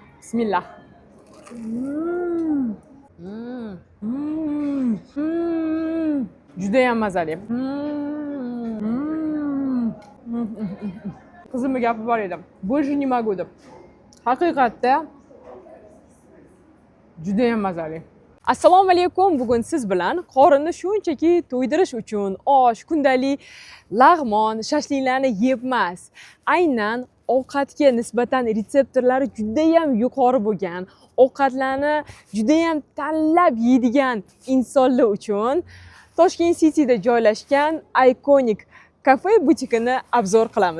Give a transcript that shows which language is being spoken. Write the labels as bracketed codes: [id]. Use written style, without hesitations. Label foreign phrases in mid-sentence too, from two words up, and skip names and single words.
[uz] Bismillah. Judayam mazali. Qizimga gapib bor edim. [ru] Больше не могу deb. [uz] Haqiqatda judayam mazali. Assalomu alaykum. Bugun siz bilan qorinni shunchaki to'ydirish uchun osh, kundalik lag'mon, shashliklarni yeb emas, aynan ovqatga nisbatan retseptorlari judayam yuqori bo'lgan, ovqatlarni judayam tanlab yeydigan insonlar uchun Toshkent Cityda joylashgan Iconic kafe butikini obzor qilamiz.